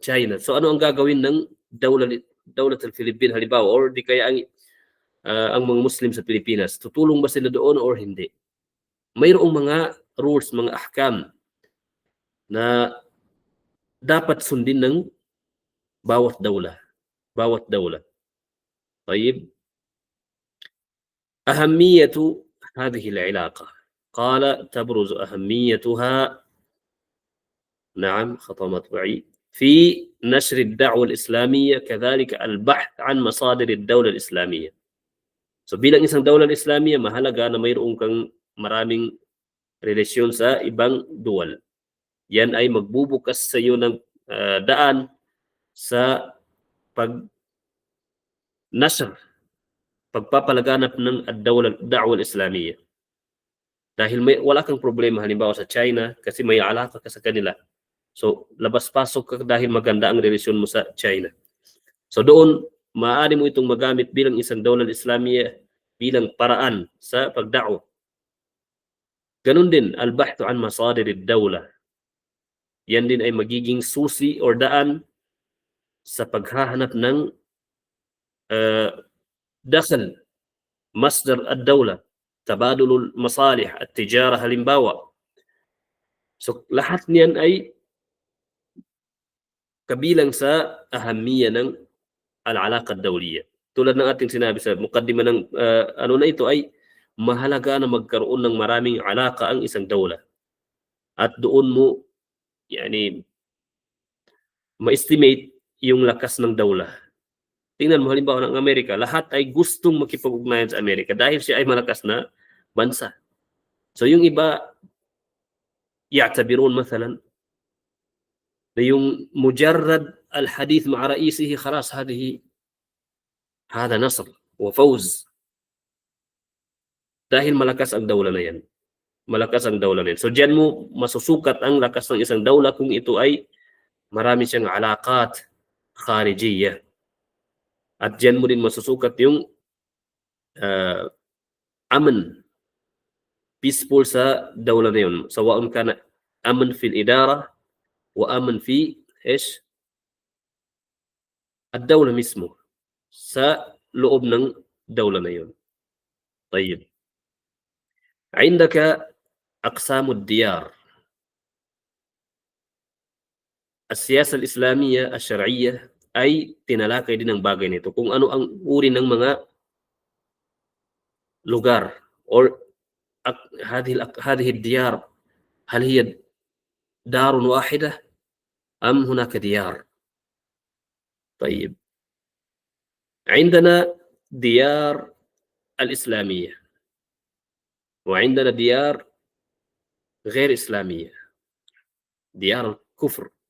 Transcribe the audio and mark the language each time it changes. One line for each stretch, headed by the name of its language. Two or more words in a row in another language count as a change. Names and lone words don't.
Filipino: So ano ang gagawin ng Dawlat al-Philippine halimbawa or di kaya ang ang mga Muslim sa Pilipinas, tutulong ba sila doon or hindi? Mayroong mga rules, mga ahkam na dapat sundin ng bawat dawla.
Arabic: طيب أهمية هذه العلاقة قال تبرز أهميتها نعم خطأ مطبعي في نشر الدعوة الإسلامية كذلك البحث عن مصادر الدولة الإسلامية.
Filipino: So bilang isang
Arabic: دولة إسلامية,
Filipino: mahalaga na mayroon kang maraming relasyon sa ibang duwal. Yan ay magbubukas sa iyo ng daan sa pag-nasr, pagpapalaganap ng
Arabic: دعوة إسلامية.
Filipino: Dahil wala kang problema halimbawa sa China kasi may alaka ka sa kanila. So labas-pasok ka dahil maganda ang relasyon mo sa China. So doon, maaari mo itong magamit bilang isang
Arabic: دولة إسلامية
Filipino: bilang paraan sa pagda'wa. Ganun din,
Arabic: البحث عن مصادر الدولة.
Filipino: Yan din ay magiging susi or daan sa paghahanap ng dakhal,
Arabic: مصدر الدولة, تبادل المصالح
Filipino: at tijara halimbawa. So lahat niyan ay kabilang sa ahammiya ng
Arabic: العلاقة الدولية.
Filipino: Tulad ng ating sinabi sa mukaddima ng ano na ito ay mahalaga na magkaroon ng maraming alaka ang isang dawla. At doon mo ma-estimate yung lakas ng dawla. Tingnan mo halimbawa ng Amerika, lahat ay gustong makipag-ugnayan sa Amerika dahil siya ay malakas na bansa. So yung iba
Arabic: يعتبرون مثلا
Filipino: na yung
Arabic: مجرد الحديث مع رئيسه خلاص هذا نصر وفوز.
Filipino: Dahil malakas ang dawla na yan. Malakas ang dawla na yan. So diyan mo masusukat ang lakas ng isang dawla kung ito ay marami siyang
Arabic: علاقات خارجية.
Filipino: At diyan mo din masusukat yung aman, peaceful sa dawla na yun.
Arabic: سواء كان أمان في الإدارة وأمان في الدولة
Filipino: mismo, sa loob ng dawla na yun.
Arabic: طيب عندك أقسام الديار السياسة الإسلامية الشرعية
Filipino: ay tinalakay din ang bagay nito kung ano ang uri ng mga lugar or
Arabic: هذه الديار هل هي دار واحدة أم هناك ديار. طيب عندنا ديار الإسلامية وعندنا ديار غير إسلامية، ديار الكفر.